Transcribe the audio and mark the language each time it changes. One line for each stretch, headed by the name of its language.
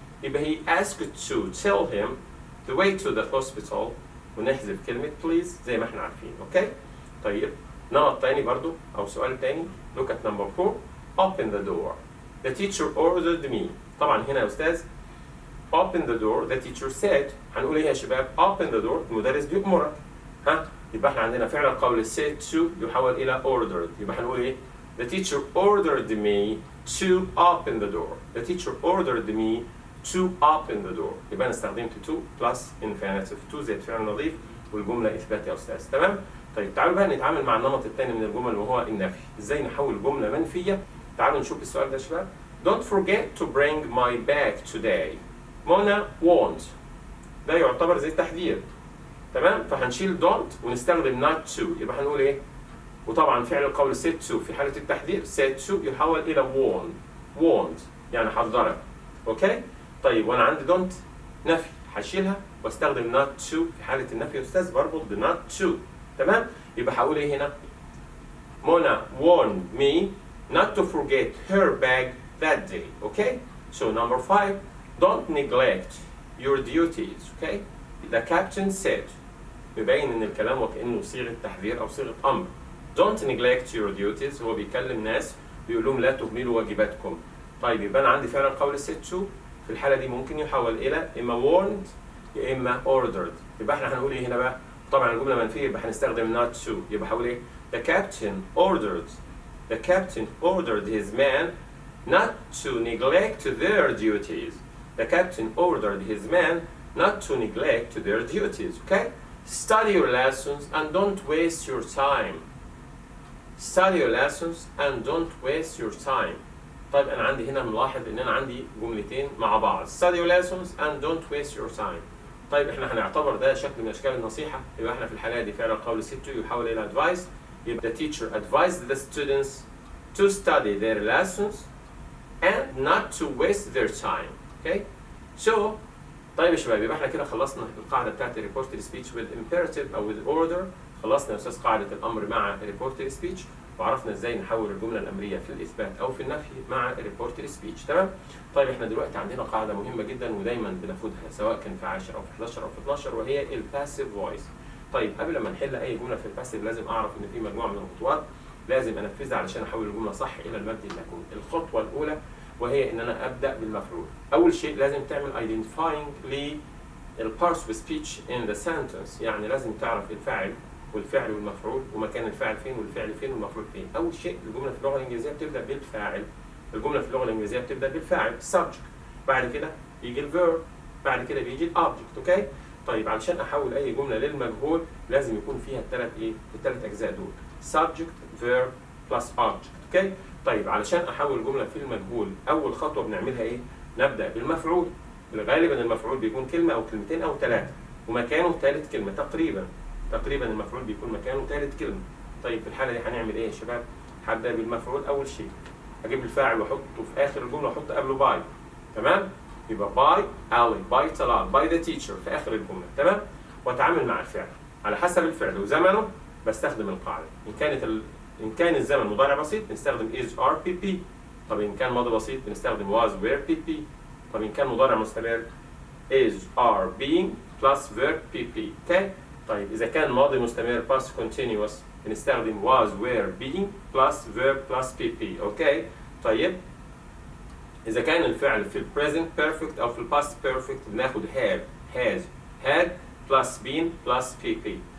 English: يبقى he asked to tell him the way to the hospital
Arabic: ونحذف كلمة
English: please
Arabic: زي ما احنا عارفين. اوكي؟ طيب نمط تاني برضو أو سؤال تاني.
English: Look at number 4. Open the door. The teacher ordered me.
Arabic: طبعا هنا يا أستاذ
English: open the door. The teacher said.
Arabic: هنقول إيه يا شباب؟
English: Open the door.
Arabic: المدرس بيأمرك. ها؟ يبقى احنا عندنا فعل القول said to يحول إلى ordered. يبقى هنقول إيه؟
English: The teacher ordered me to open the door. The teacher ordered me to open the door.
Arabic: يبقى انا استخدمت
English: to plus infinitive.
Arabic: to زائد فعل نظيف والجمله اثبات يا استاذ. تمام؟ طيب تعالوا بقى نتعامل مع النمط الثاني من الجمل وهو النفي. ازاي نحول جمله منفيه؟ تعالوا نشوف السؤال ده يا شباب.
English: Don't forget to bring my bag today.
Arabic: منى won't. ده يعتبر زي التحذير. تمام؟ فهنشيل don't ونستخدم not to. يبقى هنقول ايه؟ وطبعا فعل القول said to في حاله التحذير said to يحول الى won't يعني حذرك. اوكي؟ طيب وانا عندي don't نفي هشيلها واستخدم not to في حاله النفي يا استاذ بربط ب not to. تمام؟ يبقى هقول ايه هنا؟
English: منى warned me not to forget her bag that day. Okay? So number 5, don't neglect your duties. Okay? The captain said.
Arabic: يبين ان الكلام وكأنه صيغة تحذير او صيغة امر.
English: Don't neglect your duties.
Arabic: هو بيكلم ناس بيقول لهم لا تهملوا واجباتكم. طيب يبقى انا عندي فعل القول said to في الحالة دي ممكن يحول الى اما warned يا اما ordered. يبقى احنا هنقول ايه هنا بقى؟ طبعا الجملة منفية يبقى هنستخدم not to. يبقى هقول ايه؟
English: The captain ordered his men not to neglect their duties. The captain ordered his men not to neglect their duties. Okay? Study your lessons and don't waste your time. Study your lessons and don't waste your time.
Arabic: طيب أنا عندي هنا ملاحظ إن أنا عندي جملتين مع بعض.
English: Study your lessons and don't waste your time.
Arabic: طيب إحنا هنعتبر ده شكل من أشكال النصيحة. يبقى إحنا في الحالة دي فعل القول said to يحول إلى advice.
English: يبقى the teacher advised the students to study their lessons and not to waste their time. Okay?
Arabic: So طيب يا شباب يبقى احنا كده خلصنا القاعده بتاعت الريبورتد سبيتش
English: with imperative
Arabic: او with order. خلصنا يا استاذ قاعده الامر مع الريبورتد سبيتش وعرفنا ازاي نحول الجمله الامريه في الاثبات او في النفي مع الريبورتد سبيتش. تمام؟ طيب احنا دلوقتي عندنا قاعده مهمه جدا ودايما بناخدها سواء كان في 10 او في 11 او في 12 وهي الباسيف فويس. طيب قبل ما نحل اي جمله في الباسيف لازم اعرف ان في مجموعه من الخطوات لازم انفذها علشان احول الجمله صح الى المبني المكون. الخطوه الاولى وهي ان انا ابدا بالمفعول. اول شيء لازم تعمل identifying لل
English: parts of speech in the sentence.
Arabic: يعني لازم تعرف الفاعل والفعل والمفعول ومكان الفاعل فين والفعل فين والمفعول فين. اول شيء الجمله في اللغه الانجليزيه بتبدا بالفاعل. الجمله في اللغه الانجليزيه بتبدا بالفاعل subject. بعد كده يجي الفيرب. بعد كده بيجي الاوبجكت. اوكي؟ طيب علشان احول اي جمله للمجهول لازم يكون فيها الثلاث اجزاء دول
English: subject verb plus object.
Arabic: اوكي؟ طيب علشان احول جمله في المجهول اول خطوه بنعملها ايه؟ نبدا بالمفعول. غالبا المفعول بيكون كلمه او كلمتين او ثلاثه ومكانه ثالث كلمه تقريبا المفعول بيكون مكانه ثالث كلمه. طيب في الحاله دي هنعمل ايه يا شباب؟ هبدا بالمفعول اول شيء. اجيب الفاعل واحطه في اخر الجمله واحط قبله باي. تمام؟ يبقى باي علي، باي طلال، باي ذا تيتشر في اخر الجمله. تمام؟ واتعامل مع الفعل على حسب الفعل وزمنه بستخدم القاعده. إن كان الزمن مضارع بسيط بنستخدم is are pp. طب إن كان ماضي بسيط بنستخدم was were pp. طب إن كان مضارع مستمر
English: is are being plus verb pp. okay?
Arabic: طيب إذا كان ماضي مستمر past continuous بنستخدم
English: was were being plus verb plus pp. okay?
Arabic: طيب إذا كان الفعل في present perfect أو في past perfect بناخد
English: have, has, had plus been plus pp.